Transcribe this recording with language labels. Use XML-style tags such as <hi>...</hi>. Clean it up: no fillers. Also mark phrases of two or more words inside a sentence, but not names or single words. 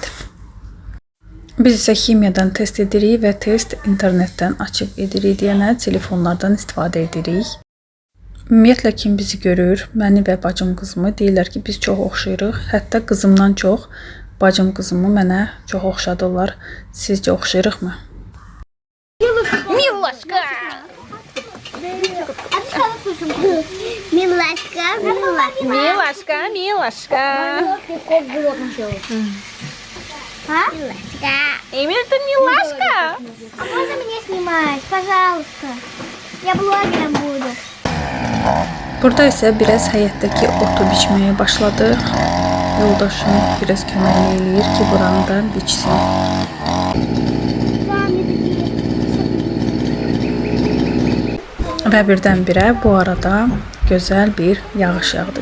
<az>Biz isə ximiyadan test edirik və test internetdən açıb edirik deyənə telefonlardan istifadə edirik. Ümumiyyətlə kim bizi görür, məni və bacım qızımı deyirlər ki, biz çox oxşayırıq. Hətta qızımdan çox bacım qızımı mənə çox oxşadırlar. Sizcə oxşayırıqmı?</az> <ru>Милашка! Милашка, милашка. Милашка, Милашка. А? Милашка. Эмиль, ты Милашка? А можно меня снимать, пожалуйста? Я блогером буду.</ru> <az>Burada isə biraz həyətdəki otu biçməyə başladıq. Yoldaşım biraz kömək eləyir ki, buranı da biçsin. Və birdən-birə bu arada gözəl bir yağış yağdı.</az>